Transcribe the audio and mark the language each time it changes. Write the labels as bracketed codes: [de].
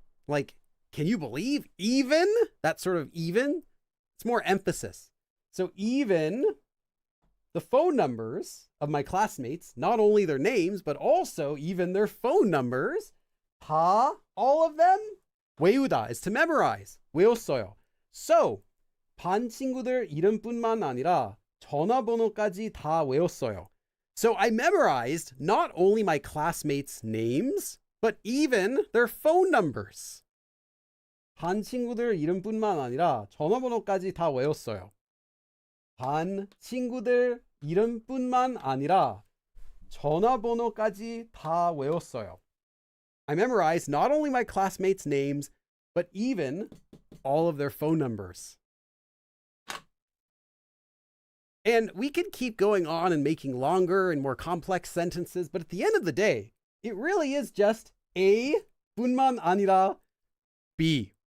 [en] Like, can you believe even? That sort of even. It's more emphasis. So even the phone numbers of my classmates, not only their names, but also even their phone numbers. 다, all of them, 외우다 is to memorize. [ko] 외웠어요. So, 반 친구들 이름뿐만 아니라 전화번호까지 다 외웠어요. [en] So I memorized not only my classmates' names, but even their phone numbers. [ko] 반 친구들 이름뿐만 아니라 전화번호까지 다 외웠어요. 반 친구들 이름뿐만 아니라 전화번호까지 다 외웠어요. [en] I memorized not only my classmates' names, but even all of their phone numbers. And we could keep going on and making longer and more complex sentences, but at the end of the day, it really is just A, [ko] 뿐만 아니라 [en] B.